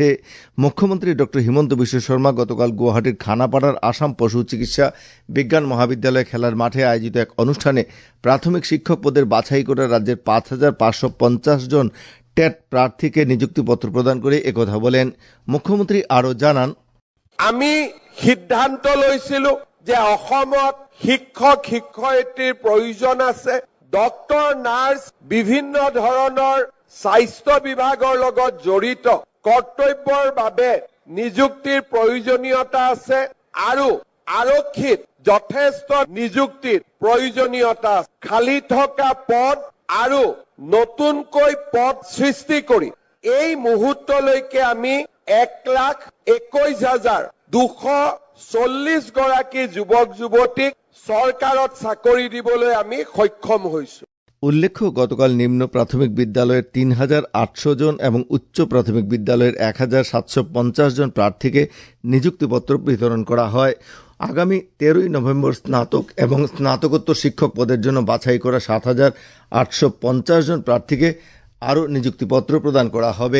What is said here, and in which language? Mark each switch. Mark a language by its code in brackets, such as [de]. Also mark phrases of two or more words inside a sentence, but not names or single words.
[bn] মুখ্যমন্ত্রী ডক্টর হিমন্ত বিশ্ব শর্মা গতকাল গুয়াহাটির খানাপাড়ার আসাম পশু চিকিৎসা বিজ্ঞান মহাবিদ্যালয় খেলার মাঠে আয়োজিত এক অনুষ্ঠানে প্রাথমিক শিক্ষক পদের বাছাই করা রাজ্যের 5,550 জন টেট প্রার্থীকে নিযুক্তিপত্র প্রদান করে একথা বলেন। মুখ্যমন্ত্রী আরও জানান, [as] আমি সিদ্ধান্ত লৈছিলো যে অসমত শিক্ষক শিক্ষয়িত্ৰীৰ প্ৰয়োজন আছে। ডক্টৰ নাৰ্ছ বিভিন্ন ধৰণৰ স্বাস্থ্য বিভাগৰ লগত জড়িত কৰ্তব্যৰ বাবে নিযুক্তিৰ প্ৰয়োজনীয়তা আছে আৰু আৰক্ষীত যথেষ্ট নিযুক্তিৰ প্ৰয়োজনীয়তা আছে। খালী থকা পদ আৰু নতুনকৈ পদ সৃষ্টি কৰি এই মুহূৰ্তলৈকে আমি 1,21,240 গৰাকী যুৱক যুৱতীক চৰকাৰত চাকৰি দিবলৈ আমি সক্ষম হৈছো। [bn] উল্লেখ্য, গতকাল নিম্ন প্রাথমিক বিদ্যালয়ের 3,800 জন এবং উচ্চ প্রাথমিক বিদ্যালয়ের 1,750 জন প্রার্থীকে নিযুক্তিপত্র বিতরণ করা হয়। আগামী 13 নভেম্বর স্নাতক এবং স্নাতকোত্তর শিক্ষক পদের জন্য বাছাই করা 7,850 জন প্রার্থীকে আরও নিযুক্তিপত্র প্রদান করা হবে।